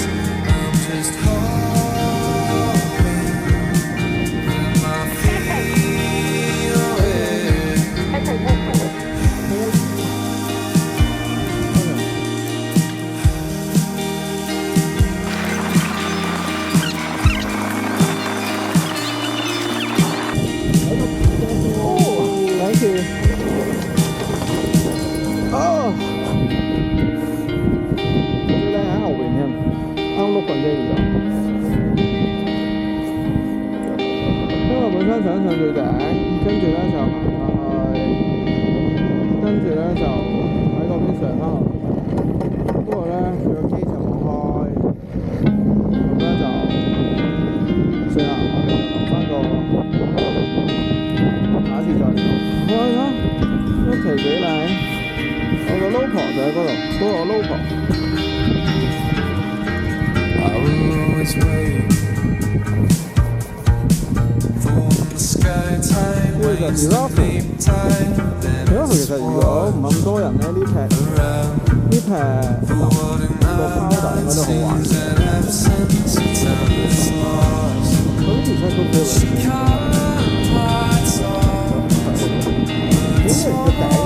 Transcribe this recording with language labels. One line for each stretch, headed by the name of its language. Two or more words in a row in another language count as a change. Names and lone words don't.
English: I'm just hoping that my feelings Thank you.
Cantonese: Oh，最靚喺後邊添，啱碌棍啫而家。因為本身想上最頂，跟住咧就行上去，跟住咧就喺嗰邊上翻落嚟。不過咧佢個機就冇開，咁咧就算啦，我哋留翻個。下次再嚟。哇！一期幾靚，我個老婆就喺嗰度，嗰個老婆。
English: I will always wait for the sky time waits to leap time.
Cantonese: 因為其實如果唔係咁多人咧，呢劈個 powder 應該都好玩。咁其實都幾好。因為個頂應該都